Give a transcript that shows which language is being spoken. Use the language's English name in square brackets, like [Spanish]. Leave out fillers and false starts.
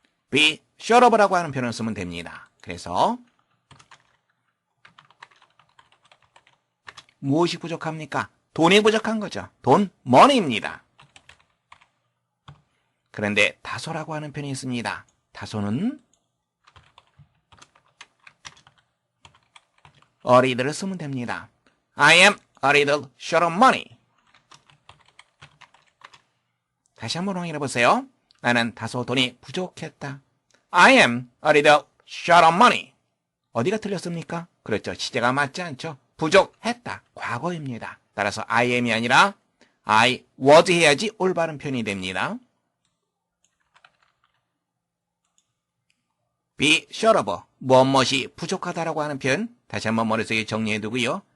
[English] be short of [Korean] 라고 하는 표현을 쓰면 됩니다. 그래서 무엇이 부족합니까? 돈이 부족한 거죠. 돈, money입니다. 그런데 다소라고 하는 표현이 있습니다. 다소는 [English] a little [Korean] 를 쓰면 됩니다. [English] I am a little short of money. [Korean] 다시 한번 확인해 보세요. 나는 다소 돈이 부족했다. [English] I am a little short of money. [Korean] 어디가 틀렸습니까? 그렇죠. 시제가 맞지 않죠. 부족했다. 과거입니다. 따라서 [English] I am [Korean] 이 아니라 [English] I was [Korean] 해야지 올바른 표현이 됩니다. [English] be short of, [Korean] 무엇이 부족하다라고 하는 표현 다시 한번 머릿속에 정리해두고요.